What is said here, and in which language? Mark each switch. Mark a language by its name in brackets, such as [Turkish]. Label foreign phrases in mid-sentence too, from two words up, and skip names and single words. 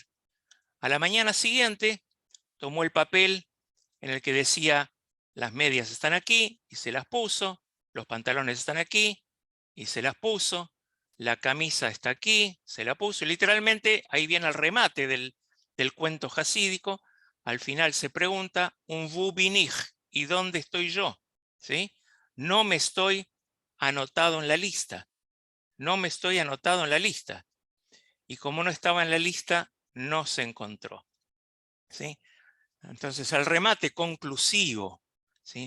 [Spanish] A la mañana siguiente tomó el papel en el que decía: las medias están aquí, y se las puso, los pantalones están aquí y se las puso, la camisa está aquí, se la puso, y literalmente ahí viene el remate del cuento hasídico. Al final se pregunta: [Yiddish] און װוּ בין איך, [Spanish] ¿y dónde estoy yo? ¿Sí? No me estoy anotado en la lista, no me estoy anotado en la lista. Y como no estaba en la lista, no se encontró, ¿sí? Entonces el remate conclusivo, ¿sí?